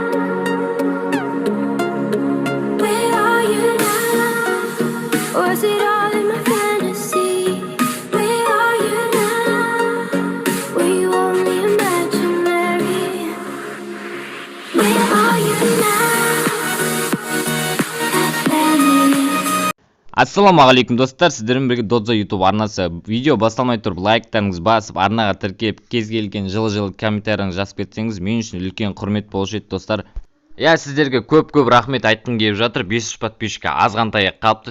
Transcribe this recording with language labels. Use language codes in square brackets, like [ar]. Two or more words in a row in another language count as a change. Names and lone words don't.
[en] Where are you now? Was it all in my fantasy? Where are you now? Were you only imaginary? Where are you now? Atlantis. [kk] Ассалаумағалейкум достар, сіздермен бірге Додзо YouTube арнасы. Видео басталмай тұрып лайктарыңыз басып, арнаға тіркеп, кез келген жылы комментарияңыз жазып кетсеңіз, мен үшін үлкен құрмет болушы еді достар. Сіздерге көп рахмет айтқым келіп жатыр. 500 подписчикке азғантай қалыпты.